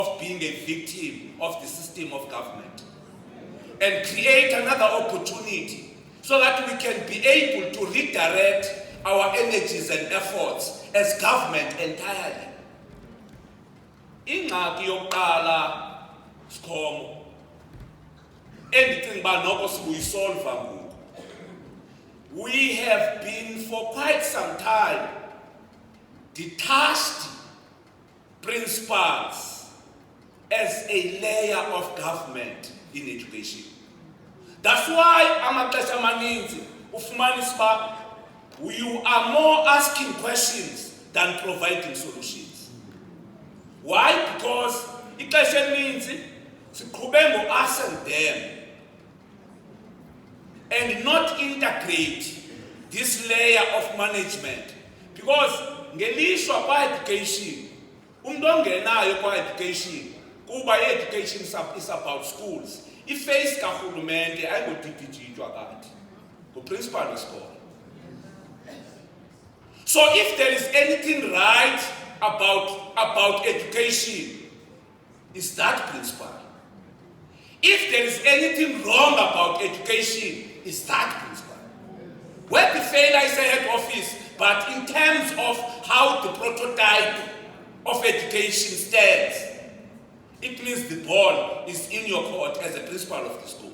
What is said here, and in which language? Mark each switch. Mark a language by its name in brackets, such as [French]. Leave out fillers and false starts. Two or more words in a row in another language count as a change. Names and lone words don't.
[English] of being a victim of the system of government and create another opportunity so that we can be able to redirect our energies and efforts as government entirely. [Xhosa] Ingxaki yokuqala sikhomo endicinga uba noko sibuyisolva ngoku. [English] We have been for quite some time detached principals as a layer of government in education. That's why [Xhosa] amaxesha amaninzi ufumanisa uba [English] you are more asking questions than providing solutions. Why? Because [Xhosa] ixesha elininzi siqhube [English] ngo-us and them and not integrate this layer of management. [Xhosa] Because ngelishwa kwa-education, umuntu ongenayo kwa-education, kuba i-education [English] is about schools, [Xhosa] i-face karhulumente ayingodidijitwa kanti nguprincipal wesikolo. [English] So if there is anything right about education, is that principal. If there is anything wrong about education, is that principal. Where the failure is a head office, but in terms of how the prototype of education stands, it means the ball is in your court as a principal of the school.